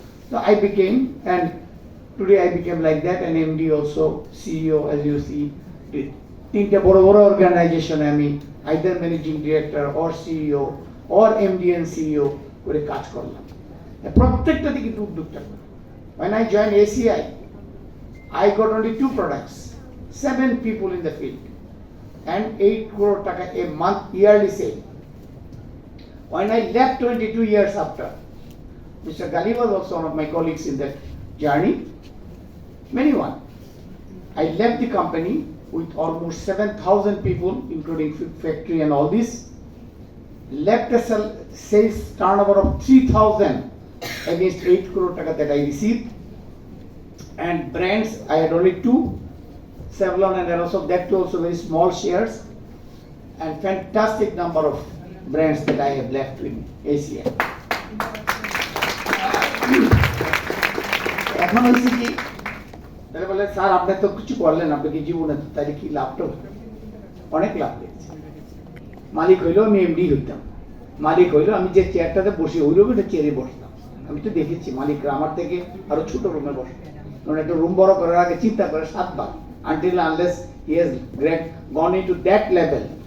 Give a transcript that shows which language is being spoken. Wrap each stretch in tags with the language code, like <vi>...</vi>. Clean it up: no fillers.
<en>So I became, and today I became like that, and MD also, CEO, as you see,</en> <bn>তিনটা বড় বড় অর্গানাইজেশনে আমি either managing director or CEO or MD and CEO করে কাজ করলাম। প্রত্যেকটাতে কিন্তু উদ্যোক্তা।</bn> <en>When I joined ACI, I got only 2 products, 7 people in the field, and 8 crore taka a month yearly sale. When I left 22 years after, Mr. Gali was also one of my colleagues in that journey. I left the company with almost 7,000 people, including factory and all this. Left a sales turnover of 3,000 against 8 crore taka that I received. And brands, I had only 2, Savlon and Aerosol, that too also very small shares, and fantastic number of brands that I have left with ACI.</en> <bn>এখন হয়েছে কি, তাহলে বলে sir আপনি তো কিছু করলেন, আপনি কি জীবনে তাহলে কি লাভটা হলো? অনেক লাভ হয়েছে। মালিক হইলেও আমি এমডি হইতাম, মালিক হইলেও আমি যে চেয়ারটাতে বসে হইলেও একটা চেয়ারে বসতাম। আমি তো দেখেছি মালিকরা আমার থেকে আরো ছোট রুমে বসে, কারণ একটা রুম বড় করার আগে চিন্তা করে 7 বার,</bn> <en>Until unless he has gone into that level.</en>